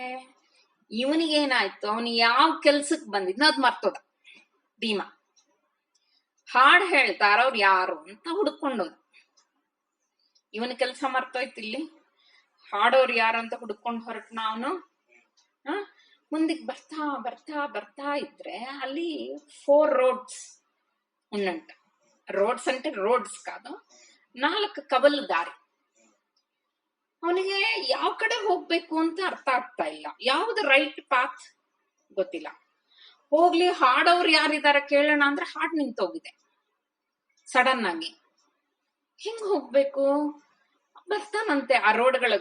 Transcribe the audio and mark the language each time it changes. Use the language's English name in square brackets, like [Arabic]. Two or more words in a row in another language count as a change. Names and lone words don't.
[Kannada] ಇವನಿಗೇನಾಯ್ತು, ಅವನು ಯಾವ ಕೆಲ್ಸಕ್ ಬಂದಿದ್ನ ಅದ್ ಮರ್ತೋದ ಭೀಮ. ಹಾಡ್ ಹೇಳ್ತಾರವ್ರು ಯಾರು ಅಂತ ಹುಡ್ಕೊಂಡೋದ. ಇವನ ಕೆಲ್ಸ ಮರ್ತೋಯ್ತು. ಇಲ್ಲಿ ಹಾಡೋರು ಯಾರು ಅಂತ ಹುಡ್ಕೊಂಡು ಹೊರಟ್ನ ಅವನು. ಮುಂದಕ್ಕೆ ಬರ್ತಾ ಬರ್ತಾ ಬರ್ತಾ ಇದ್ರೆ ಅಲ್ಲಿ 4 [Telugu] రోడ్స్ ఉన్నంట. రోడ్స్ అంటే రోడ్స్ కాదు, 4 [Kannada] ಕವಲು ದಾರಿ. ಅವನಿಗೆ ಯಾವ ಕಡೆ ಹೋಗ್ಬೇಕು ಅಂತ ಅರ್ಥ ಆಗ್ತಾ ಇಲ್ಲ. ಯಾವ್ದು [English] right path [Kannada] ಗೊತ್ತಿಲ್ಲ. ಹೋಗ್ಲಿ, ಹಾಡೋರು ಯಾರಿದಾರ ಕೇಳೋಣ ಅಂದ್ರೆ ಹಾಡ್ ನಿಂತೋಗಿದೆ ಸಡನ್ ಆಗಿ. ಹೆಂಗ್ ಹೋಗ್ಬೇಕು? ಬರ್ತಾನಂತೆ ಆ ರೋಡ್ಗಳಿಗೆ.